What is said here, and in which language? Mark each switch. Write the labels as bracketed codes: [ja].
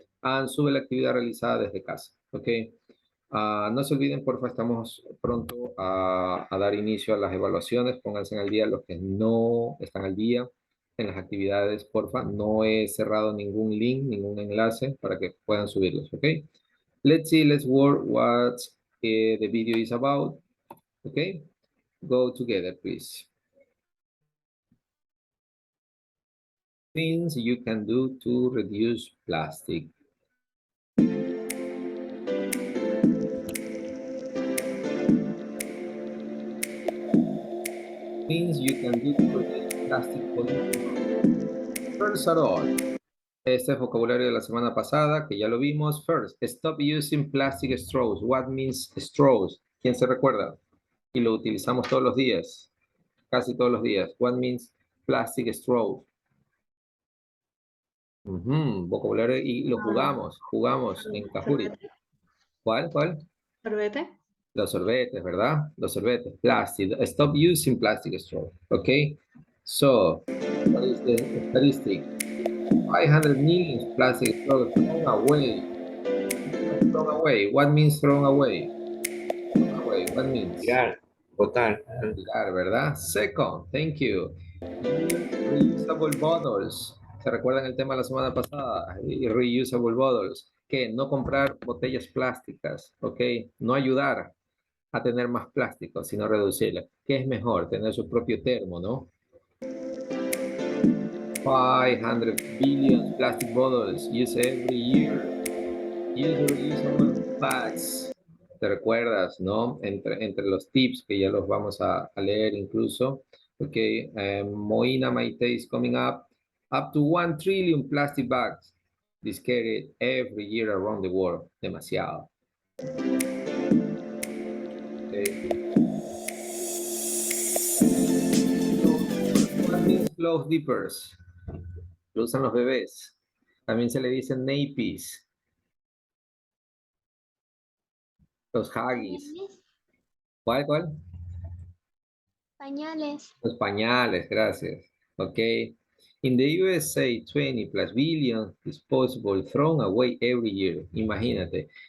[es] And sube la actividad realizada desde casa, ¿ok? No se olviden, porfa, estamos pronto a dar inicio a las evaluaciones. Pónganse al día los que no están al día en las actividades, porfa. No he cerrado ningún link, ningún enlace para que puedan subirlos, ¿ok? [en] Let's see, let's work what the video is about. Okay, go together, please. Things you can do to reduce plastic. Things you can do to reduce plastic pollution. First of all, [es] este es vocabulario de la semana pasada, que ya lo vimos. [en] First, stop using plastic straws. What means straws? [es] ¿Quién se recuerda? Y lo utilizamos todos los días, casi todos los días. [en] What means plastic straws? [es] Vocabulario y lo jugamos en Cajuri. Sorbete. ¿Cuál? Sorbete. Los sorbetes, ¿verdad? Los sorbetes, plastic. [en] Stop using plastic straw, okay? So, what is the statistic? 500 million plastic straws thrown away. Thrown away. What means thrown away? Thrown away. What means? [es] Tirar, botar. Tirar, ¿verdad? [en] Second, thank you. Use reusable bottles. [es] ¿Se recuerdan el tema de la semana pasada? [en] Reusable bottles. [es] Que no comprar botellas plásticas, ¿ok? No ayudar a tener más plástico, sino reducirla. ¿Qué es mejor? Tener su propio termo, ¿no? [en] 500 billion plastic bottles used every year. Use reusable bags. [es] ¿Te recuerdas, no? Entre los tips que ya los vamos a leer incluso. [en] Ok, Moina Maite is coming up. Up to 1 trillion plastic bags discarded every year around the world. [es] Demasiado. [en] Okay. What means clothes dippers? [es] Lo usan los bebés. También se le dicen nappies. Los huggies. ¿Cuál? Pañales. Los pañales, gracias. [en] Ok. In the USA, 20 plus billion disposable thrown away every year. [es] Imagínate.